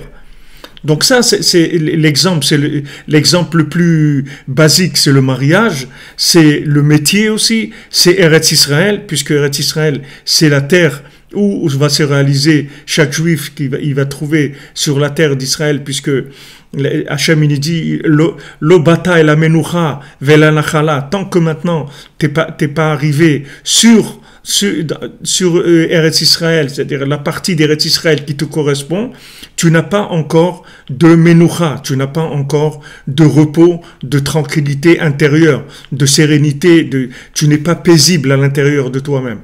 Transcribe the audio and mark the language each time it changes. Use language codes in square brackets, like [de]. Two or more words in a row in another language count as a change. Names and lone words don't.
[fr] Donc ça, c'est l'exemple le plus basique, c'est le mariage, c'est le métier aussi, c'est Eretz Israël, puisque Eretz Israël, c'est la terre où va se réaliser chaque juif il va trouver sur la terre d'Israël, puisque Hachem il dit [he] לא באתם אל המנוחה ואל הנחלה, [fr] tant que maintenant t'es pas arrivé sur Eretz Israël, c'est-à-dire la partie d'Eretz Israël qui te correspond, tu n'as pas encore de menucha, tu n'as pas encore de repos, de tranquillité intérieure, de sérénité, tu n'es pas paisible à l'intérieur de toi-même.